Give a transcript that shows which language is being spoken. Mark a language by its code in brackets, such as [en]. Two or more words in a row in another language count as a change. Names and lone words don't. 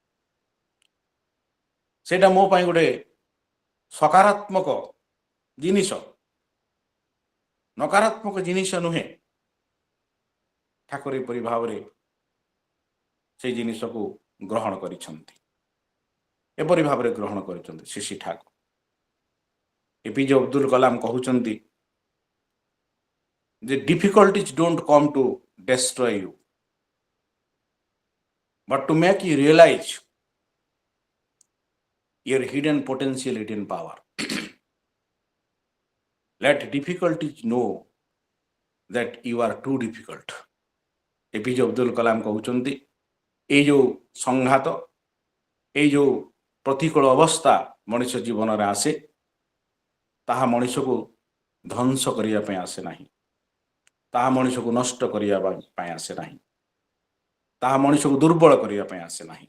[or] ସେଇଟା ମୋ ପାଇଁ ଗୋଟେ ସକାରାତ୍ମକ ଜିନିଷ, ନକାରାତ୍ମକ ଜିନିଷ ନୁହେଁ। ଠାକୁର ଏପରି ଭାବରେ ସେଇ ଜିନିଷକୁ ଗ୍ରହଣ କରିଛନ୍ତି, ଏପରି ଭାବରେ ଗ୍ରହଣ କରିଛନ୍ତି ଶ୍ରୀ ଶ୍ରୀ ଠାକୁର। [en] ଏପିଜେ ଅବଦୁଲ କଲାମ [or] କହୁଛନ୍ତି ଯେ [en] difficulties don't come to destroy you, but to make you realize your hidden potential, hidden power. Let difficulties know that you are too difficult. [or] ଏପିଜେ ଅବଦୁଲ କଲାମ କହୁଛନ୍ତି, ଏଇ ଯେଉଁ ସଂଘାତ, ଏଇ ଯେଉଁ ପ୍ରତିକୂଳ ଅବସ୍ଥା ମଣିଷ ଜୀବନରେ ଆସେ, ତାହା ମଣିଷକୁ ଧ୍ୱଂସ କରିବା ପାଇଁ ଆସେ ନାହିଁ, ତାହା ମଣିଷକୁ ନଷ୍ଟ କରିବା ପାଇଁ ଆସେ ନାହିଁ, ତାହା ମଣିଷକୁ ଦୁର୍ବଳ କରିବା ପାଇଁ ଆସେ ନାହିଁ।